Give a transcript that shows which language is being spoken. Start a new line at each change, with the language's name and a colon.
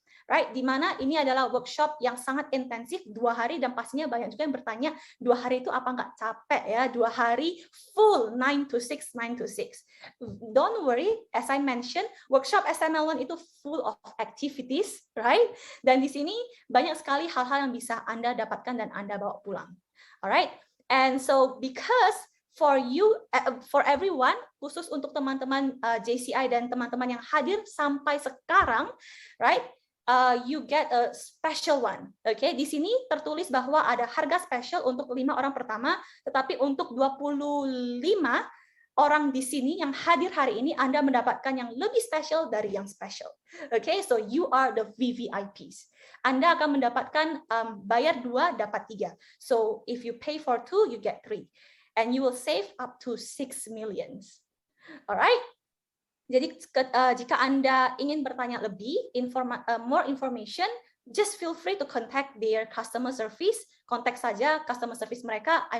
Indonesian: Right, di mana ini adalah workshop yang sangat intensif 2 hari, dan pastinya banyak juga yang bertanya 2 hari itu apa nggak capek ya? 2 hari full 9 to 6.
English: Don't worry, as I mentioned, workshop SNL1 itu full of activities, right?
Indonesian: Dan di sini banyak sekali hal-hal yang bisa Anda dapatkan dan Anda bawa pulang.
English: Alright, and so because for you, for everyone,
Indonesian: khusus untuk teman-teman JCI dan teman-teman yang hadir sampai sekarang, right?
English: You get a special one.
Indonesian: Oke, di sini tertulis bahwa ada harga spesial untuk 5 orang pertama, tetapi untuk 25 orang di sini yang hadir hari ini, Anda mendapatkan yang lebih spesial dari yang spesial. Oke,
English: so you are the VVIPs.
Indonesian: Anda akan mendapatkan bayar 2 dapat 3.
English: So if you pay for 2, you get 3, and you will save up to 6 million. Alright.
Indonesian: Jadi jika Anda ingin bertanya lebih,
English: more information, just feel free to contact their customer service.
Indonesian: Kontak saja customer service mereka.